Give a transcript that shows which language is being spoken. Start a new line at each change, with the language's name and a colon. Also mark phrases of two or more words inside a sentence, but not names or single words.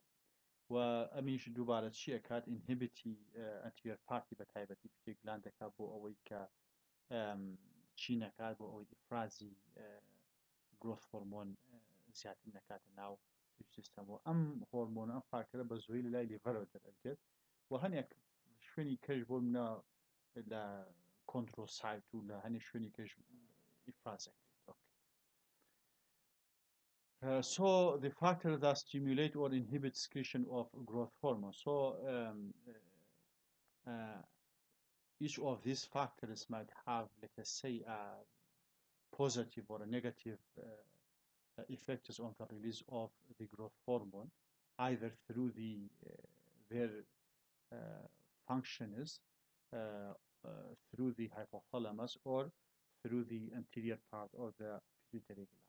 Central Kurdish: و ئەمیش دووبارە چی ئەکات
English: inhibit anterior pituitary
Central Kurdish: بە تایبەتی پێی گلاند دەکات بۆ ئەوەی کە چی نەکات، بۆ ئەوەی ئیفرازی
English: growth hormone
Central Kurdish: زیاتر نەکاتە ناو سیستەمەوە. ئەم هۆرمۆنە ئەم فاکتەرە بە زۆری لە لای لیڤەرەوە دەرەچێت و هەنێک شوێنی کەش بۆ منە لە کۆنترۆسایت و لە هەنێک شوێنی کەش ئیفرازەکرێت.
English: So the factor that stimulate or inhibit secretion of growth hormone. So each of these factors might have, let us say, a positive or a negative effects on the release of the growth hormone, either through their functions through the hypothalamus or through the anterior part of the pituitary gland.